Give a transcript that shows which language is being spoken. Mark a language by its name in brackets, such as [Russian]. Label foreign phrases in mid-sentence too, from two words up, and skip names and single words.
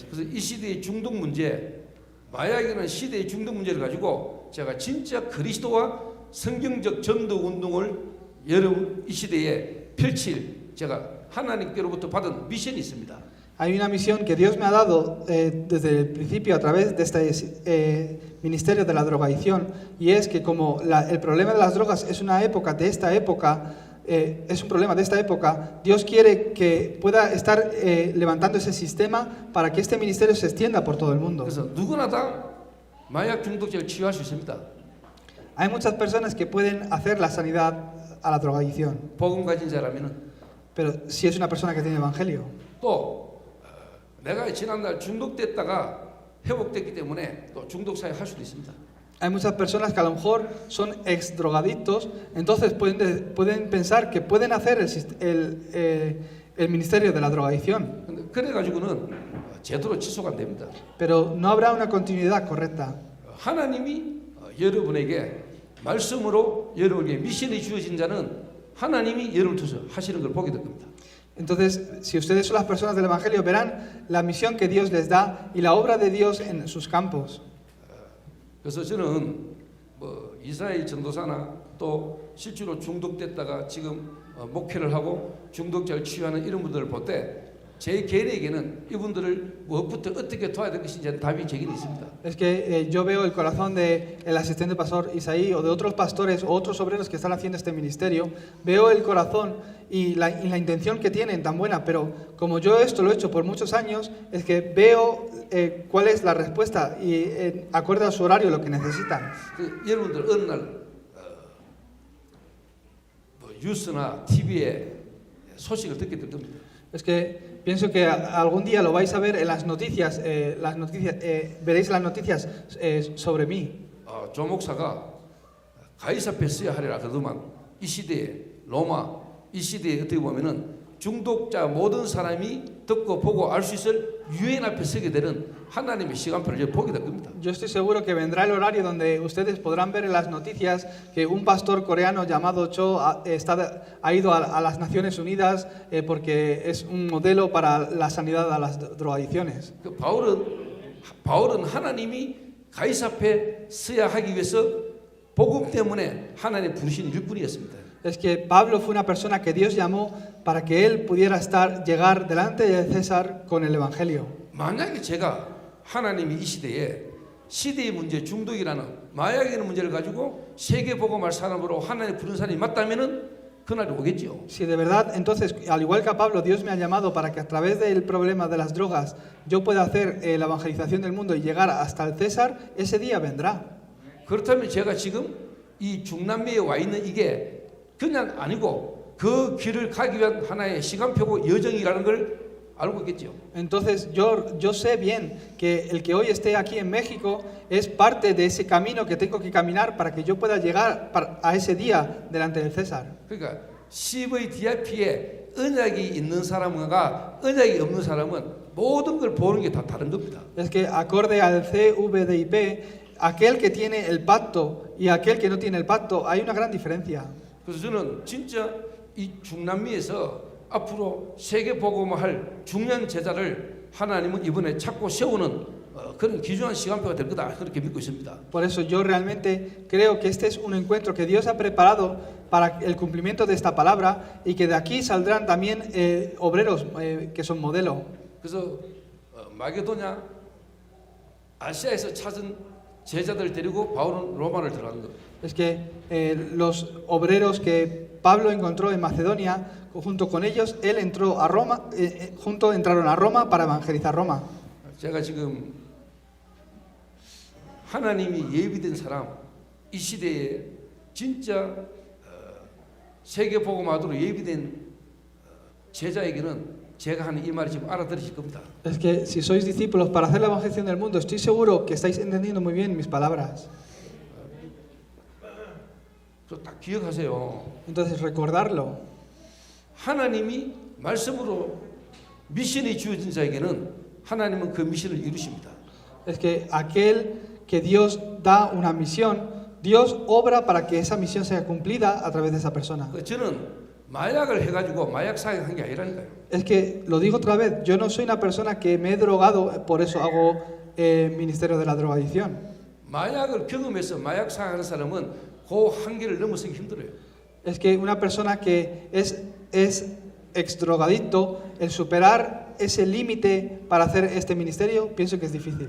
[Korean] 그래서 이 시대의 중독 문제, 마약이라는 시대의 중독 문제를 가지고 제가 진짜 그리스도와 성경적 전도 운동을 여러분 이 시대에 펼칠 제가 하나님께로부터 받은 미션이 있습니다. [Spanish] Hay una misión que Dios me ha dado desde el principio a través de este ministerio de la drogadicción, y es que como el problema de las drogas es una época de esta época, es un problema de esta época, Dios quiere que pueda estar levantando ese sistema para que este ministerio se extienda por todo el mundo. [Korean] 그래서 누구나 다 마약 중독자를 치유할 수 있습니다. [Spanish] Hay muchas personas que pueden hacer la sanidad a la drogadicción, [Korean] 복음 가진 자라면은 [Spanish] pero si es una persona que tiene evangelio. [Korean] 또 내가 지난날 중독됐다가 회복됐기 때문에 또 중독 사회 할 수도 있습니다. [Spanish] Hay muchas personas que a lo mejor son ex drogadictos, entonces pueden pensar que pueden hacer el ministerio de la drogadicción, [Korean] 근데 그래가지고는 제대로 지속 안 됩니다. [Spanish] pero no habrá una continuidad correcta. [Korean] 하나님이 여러분에게 말씀으로 여러분에게 미션이 주어진 자는 하나님이 여러분을 통해서 하시는 걸 보게 될 겁니다. [Spanish] Entonces, si ustedes son las personas del Evangelio, verán la misión que Dios les da y la obra de Dios en sus campos. [Korean] 그래서 저는 이스라엘 전도사나 또 실제로 중독됐다가 지금 목회를 하고 중독자를 치유하는 이런 분들을 볼 때 제 개인에게는 이분들을 무엇부터 어떻게 도와야 될 것인지 답이 제게는 있습니다. [Spanish] Es que yo veo el corazón del asistente pastor Isaí o de otros pastores o otros obreros que están haciendo este ministerio. Veo el corazón y la intención que tienen tan buena, pero como yo esto lo he hecho por muchos años, es que veo cuál es la respuesta y acorde a su horario lo que necesitan. [Korean] 여러분들 어느 날 뉴스나 TV에 소식을 듣게 될 겁니다. [Spanish] Es que pienso que algún día lo vais a ver en las noticias, veréis las noticias sobre mí. [Korean] 조 목사가 가이사 앞에 서야 하리라 그러더만 이 시대에 로마 이 시대에 어떻게 보면은 중독자 모든 사람이 듣고 보고 알 수 있을 유엔 앞에 서게 되는 하나님의 시간표를 이제 보게 될 겁니다. [Spanish] Yo estoy seguro que vendrá el horario donde ustedes podrán ver en las noticias que un pastor coreano llamado Cho ha ido a las Naciones Unidas porque es un modelo para la sanidad a las drogadicciones. [Korean] 그 바울은 하나님이 가이사 앞에 서야 하기 위해서 복음 때문에 하나님 부르신 일꾼이었습니다. [Spanish] Es que Pablo fue una persona que Dios llamó para que él pudiera llegar delante de César con el Evangelio. [Korean] 만약에 제가 하나님이 이 시대의 문제 중독이라는 마약이라는 문제를 가지고 세계 복음할 사람으로 하나님 부른 사람이 맞다면은 그날이 오겠죠. [Spanish] Si de verdad, entonces, al igual que a Pablo, Dios me ha llamado para que a través del problema de las drogas yo pueda hacer la evangelización del mundo y llegar hasta el César, ese día vendrá. [Korean] 그렇다면 제가 지금 이 중남미에 와 있는 이게 그냥 아니고 그 길을 가기 위한 하나의 시간표고 여정이라는 걸 알고 있겠죠. [Spanish] Entonces yo sé bien que el que hoy esté aquí en México es parte de ese camino que tengo que caminar para que yo pueda llegar a ese día delante del César. [Korean] 그러니까 CVDIP에 언약이 있는 사람과 언약이 없는 사람은 모든 걸 보는 게 다 다른 겁니다. [Spanish] Es que acorde al CVDIP, aquel que tiene el pacto y aquel que no tiene el pacto, hay una gran diferencia. [Korean] 그래서 저는 진짜 이 중남미에서 앞으로 세계 복음화할 중요한 제자를 하나님은 이번에 찾고 세우는 그런 귀중한 시간표가 될 거다 그렇게 믿고 있습니다. [Spanish] Por eso yo realmente creo que este es un encuentro que Dios ha preparado para el cumplimiento de esta palabra y que de aquí saldrán también obreros que son modelo. [Korean] 그래서 마게도냐 아시아에서 찾은 제자들 데리고 바울은 로마를 들어가는 겁니다. [Spanish] Es que los obreros que Pablo encontró en Macedonia, junto con ellos, él entró a Roma, entraron a Roma para evangelizar Roma. [Korean] 제가 지금 하나님이 예비된 사람, 이 시대에 진짜 세계 복음화도록 예비된 제자에게는 제가 하는 이 말이 지금 알아들으실 겁니다. [Spanish] Es que si sois discípulos para hacer la evangelización del mundo, estoy seguro que estáis entendiendo muy bien mis palabras. [Korean] 딱 기억하세요. [Spanish] Entonces recordarlo. [Korean] 하나님이 말씀으로 미션이 주어진 자에게는 하나님은 그 미션을 이루십니다. [Spanish] Es que aquel que Dios da una misión, Dios obra para que esa misión sea cumplida a través de esa persona. [Korean] 저는 마약을 해가지고 마약 사역한 게 아니라니까요. [Spanish] Es que, lo digo otra vez, yo no soy una persona que me he drogado, por eso hago ministerio de la drogadicción. [Korean] 마약을 경험해서 마약 사역하는 사람은 그 한계를 넘어서기 힘들어요. [Spanish] Es que una persona que es ex drogadicto, el superar ese límite para hacer este ministerio, pienso que es difícil.